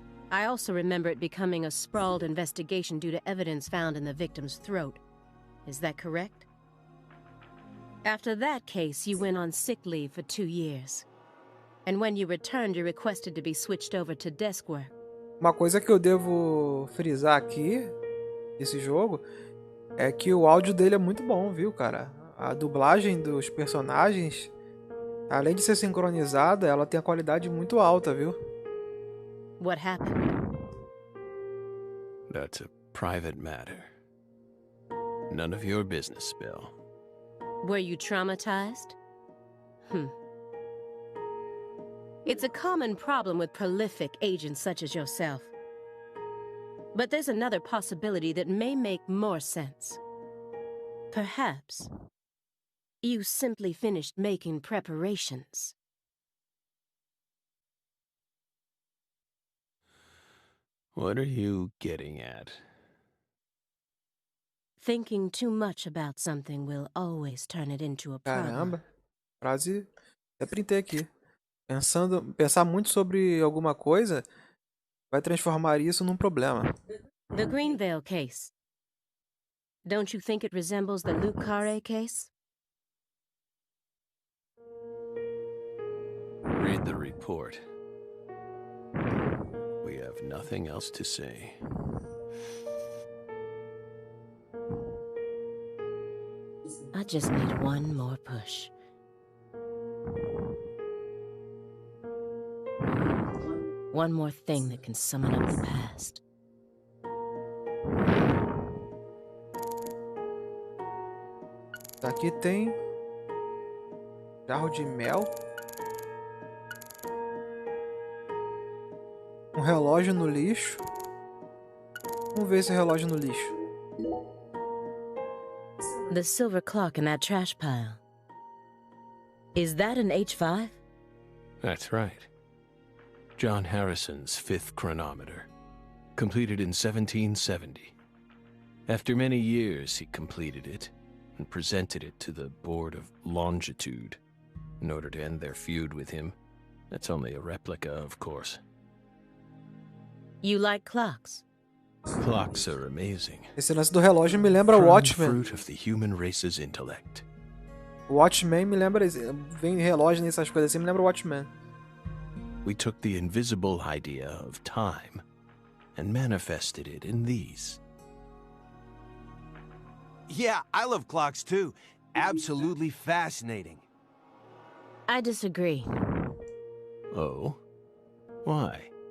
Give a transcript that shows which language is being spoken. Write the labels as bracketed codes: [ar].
[en] I also remember it becoming a sprawled investigation due to evidence found in the victim's throat. Is that correct? After that case, you went on sick leave for 2 years. And when you returned, you requested to be switched over to desk work. [pt] Uma coisa que eu devo frisar aqui, nesse jogo, é que o áudio dele é muito bom, viu, cara? A dublagem dos personagens, além de ser sincronizada, ela tem a qualidade muito alta, viu? [en] What happened? That's a private matter. None of your business, Bill. Were you traumatized? It's a common problem with prolific agents such as yourself. But there's another possibility that may make more sense. Perhaps you simply finished making preparations. What are you getting at? Thinking too much about something will always turn it into a problem. [pt] Caramba. Frase. Até printei aqui. Pensar muito sobre alguma coisa vai transformar isso num problema. [en] The Greenvale case. Don't you think it resembles the Luke Carre case? Read the report. We have nothing else to say. I just need one more push. One more thing that can summon up the past. [pt] Aqui tem jarro de mel, um relógio no lixo. Vamos ver esse relógio no lixo. [en] The silver clock in that trash pile. Is that an H5? That's right. John Harrison's 5th chronometer, completed in 1770. After many years, he completed it and presented it to the Board of Longitude in order to end their feud with him. That's only a replica, of course. You like clocks? Clocks are amazing. [pt] Esse lance do relógio me lembra Prime Watchmen. [en] fruit of the human race's intellect. [pt] Watchmen me lembra... Vem relógio nessas coisas assim, me lembra Watchmen. [en] We took the invisible idea of time and manifested it in these. Yeah, I love clocks too. Absolutely fascinating. I disagree. Oh? Why?